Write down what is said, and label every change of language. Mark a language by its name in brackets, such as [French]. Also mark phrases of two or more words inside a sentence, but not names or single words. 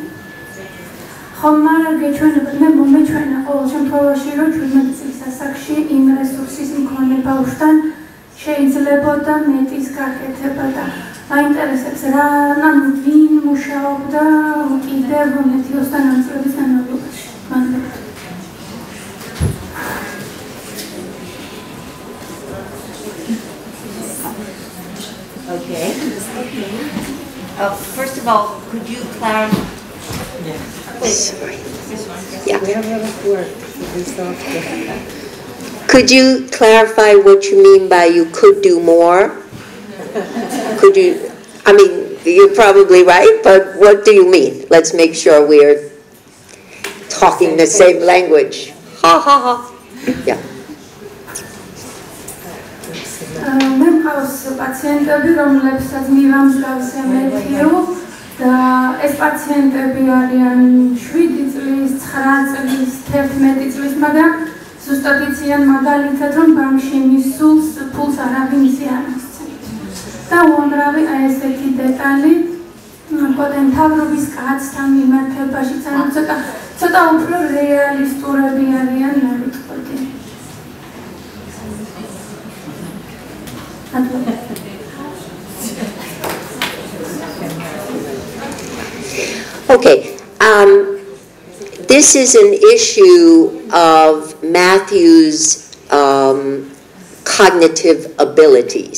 [Georgian] ხომ მაგრამ გეჩვენებათ, მე მომეჩვენა ყოველ შემთხვევაში, რომ 17 წლის ასაკში იმ რესურსის მქონე ბავშვთან შეიძლებოდა მეტის გაკეთება და მაინტერესებს რა, ანუ ვინ მუშაობდა კიდევ მეთიუსთან ამ წლების განმავლობაში. მადლობა. [English] Okay. First of all, could you clarify? Sorry. Yeah. Could you clarify what you mean by you could do more? Could you, I mean, you're probably right, but what do you mean? Let's make sure we're talking the same language. Ha ha ha. Yeah. [Georgian] მე მყავს პაციენტები, რომლებსაც მივამსგავს მეთიუ და ეს პაციენტები არიან 7 წლის, 9 წლის, 11 წლის, მაგრამ ზუსტად იციან მაგალითად, რომ ბანკში მისულს ფულს არავინ არ მისცემთ. და უამრავი აი ესეთი დეტალი პოტენციალობის კაცთან მიმართებაში, ანუ ცოტა უფრო რეალისტურები არიან, მე ვიტყოდი. [English] Okay, this is an issue of Matthew's cognitive abilities.